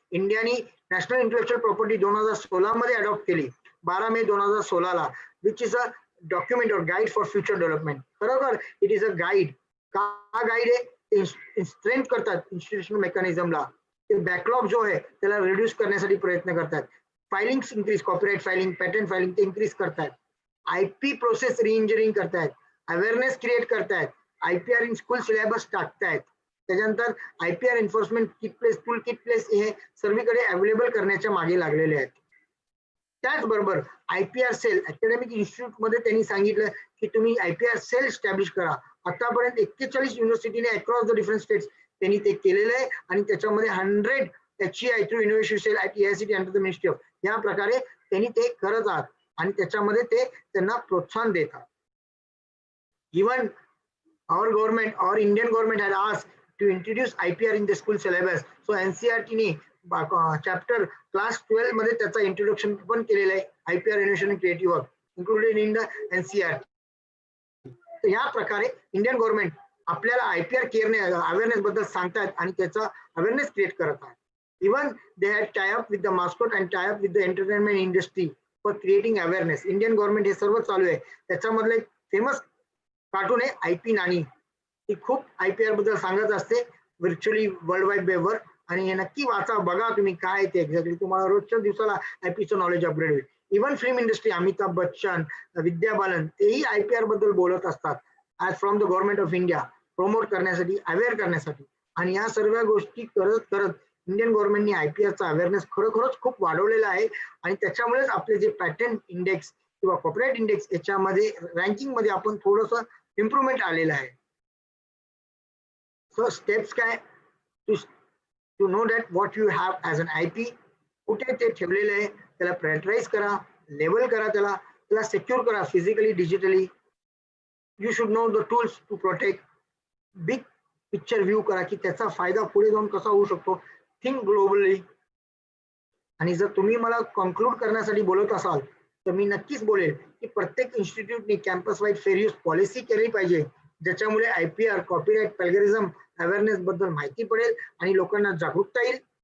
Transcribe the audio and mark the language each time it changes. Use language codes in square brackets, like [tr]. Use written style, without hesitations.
[mr] इंडियाने national intellectual property 2016 मध्ये adopt केली, 12 मे 2016 [en] Which is a document or guide for future development. [mr] खरोखर [en] It is a guide. [mr] का गाईड आहे? स्ट्रेंथ करतात इन्स्टिट्यूशनल मेकॅनिझमला, ते बॅकलॉग जो आहे त्याला रिड्यूस करण्यासाठी प्रयत्न करतात. Filing increase, copyright filing, pattern filing ते इंक्रीज करतात. IP प्रोसेस रिइंजिनिअरिंग करतायत, अवेअरनेस क्रिएट करतायत, IPR इन स्कूल सिलेबस टाकतायत. त्याच्यानंतर IPR enforcement kit place, tool kit place हे सर्वीकडे अवेलेबल करण्याच्या मागे लागलेले आहेत. त्याचबरोबर IPR सेल अकॅडमिक इन्स्टिट्यूट मध्ये त्यांनी सांगितलं की तुम्ही IPR सेल स्टॅब्लिश करा. आतापर्यंत 41 युनिव्हर्सिटीने [en] across the different states [mr] त्यांनी ते केलेलं आहे आणि त्याच्यामध्ये 100 HEI through innovation sale at AICTE under the ministry of, या प्रकारे त्यांनी ते करत आहात आणि त्याच्यामध्ये ते त्यांना प्रोत्साहन देतात. [en] Even our government or Indian government had asked to introduce IPR in the school syllabus. [mr] So NCERT ने चॅप्टर क्लास 12 मध्ये त्याचा इंट्रोडक्शन पण केलेलं आहे, IPR [en] Innovation and creative work included in the NCERT. [mr] तर या प्रकारे इंडियन गव्हर्नमेंट आपल्याला IPR केअरने अवेअरनेस बद्दल सांगतात आणि त्याचा अवेअरनेस क्रिएट करत आहेत. [en] Even they had tie up with the mascot and tie up with the entertainment industry for creating awareness. [mr] Indian government हे सर्व चालू आहे. त्याच्यामधलं एक फेमस कार्टून आहे IP नानी, ती खूप IPR बद्दल सांगत असते व्हर्च्युअली वर्ल्ड वाईड वेबवर, आणि हे नक्की वाचा, बघा तुम्ही काय ते एक्झॅक्टली, तुम्हाला रोजच्या दिवसाला IPचं नॉलेज अपग्रेड होईल. Even film industry, Amitabh Bachchan, Vidya Balan, तेही IPR बद्दल बोलत असतात [en] as from the government of India, [mr] promote करण्यासाठी, अवेअर करण्यासाठी. आणि या सर्व गोष्टी करत करत इंडियन गव्हर्नमेंटने IPRचा अवेअरनेस खरोखरच खूप वाढवलेला आहे आणि त्याच्यामुळेच आपले जे पॅटर्न इंडेक्स किंवा कॉर्पोरेट इंडेक्स याच्यामध्ये रँकिंग मध्ये आपण थोडंसं इम्प्रुव्हमेंट आलेलं आहे. सो स्टेप्स काय, [en] to know that what you have as an IP, [mr] कुठे ते ठेवलेलं आहे, त्याला प्रायोरिटाइज करा, लेबल करा, त्याला सेक्युअर करा physically, digitally. [en] You should know the tools to protect. [mr] Big picture view करा की त्याचा फायदा पुढे जाऊन कसा होऊ शकतो. [en] Think globally. [mr] आणि जर तुम्ही मला कन्क्लूड करण्यासाठी बोलत असाल तर मी नक्कीच बोलेल की प्रत्येक इन्स्टिट्यूटनी campus wide fair use policy केली पाहिजे, ज्याच्यामुळे IPR, कॉपीराईट, प्लॅगरिझम अवेअरनेस बद्दल माहिती पडेल आणि लोकांना जागरूकता येईल.